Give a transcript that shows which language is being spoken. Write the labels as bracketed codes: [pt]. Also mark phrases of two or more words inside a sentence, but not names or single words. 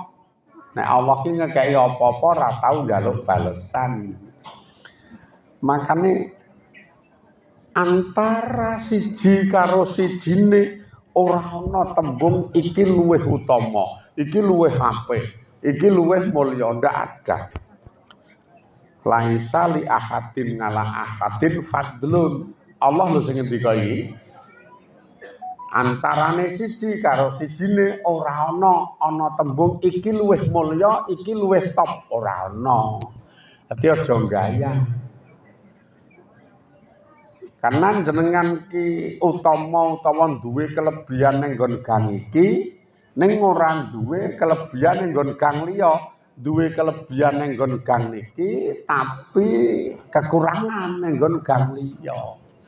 [jv] Nek Allah ki ngekeki apa-apa ora tau njaluk balesan. Makane antara siji karo sijine ora ana tembung iki luwih utama, iki luwih apik, iki luwih mulya, [id] ndak ada. [ar] Laisa li ahadin ngala ahadin fadlun. [jv] Allah lho sing ngendika iki. Antarane siji karo sijine ora ana tembung iki luwih mulya, iki luwih top, ora ana. Dadi aja gaya. Karena jenengan ki utama duwe kelebihan ning nggon gang iki, ning ora duwe kelebihan ning nggon gang liya, duwe kelebihan ning nggon gang niki tapi kekurangan ning nggon gang liya.